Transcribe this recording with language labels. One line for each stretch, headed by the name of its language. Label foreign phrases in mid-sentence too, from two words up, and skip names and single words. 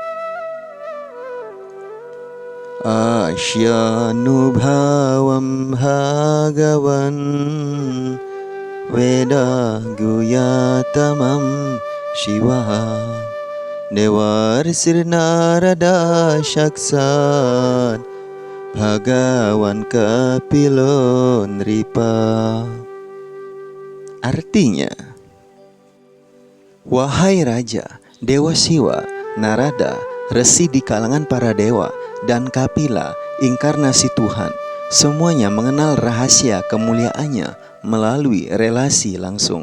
Sanskrit: Asyanubhavam Bhagavan Veda Guyatamam Shiva Dewarsir Narada Shaksat Bhagawan Kapilo Nripa.
Indonesian: Artinya, wahai Raja, Dewa Siwa, Narada, resi di kalangan para dewa, dan Kapila, inkarnasi Tuhan, semuanya mengenal rahasia kemuliaannya melalui relasi langsung.